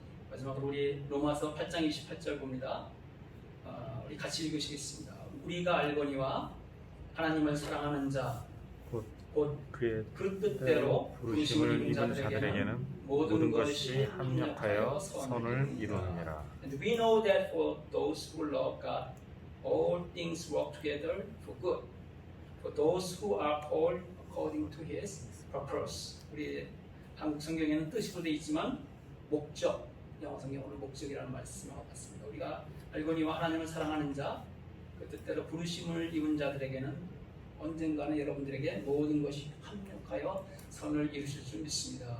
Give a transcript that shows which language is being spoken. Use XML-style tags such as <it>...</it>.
<ko>마지막으로 우리 로마서 8장 28절 봅니다. 우리 같이 읽으시겠습니다. 우리가 알거니와 하나님을 사랑하는 자 곧 그 뜻대로 부르심을 입은 자들에게는 모든 것이 합력하여 선을 이루느니라.</ko> <en>And we know that for those who love God, all things work together for good, for those who are called according to His purpose.</en> <ko>우리 한국 성경에는 뜻으로 되어 있지만 목적, 영어 성경으로 목적이라는 말씀을 받습니다. 우리가 알거니와 하나님을 사랑하는 자, 그 뜻대로 부르심을 입은 자들에게는 언젠가는 여러분들에게 모든 것이 합력하여 선을 이루실 줄 믿습니다.</ko>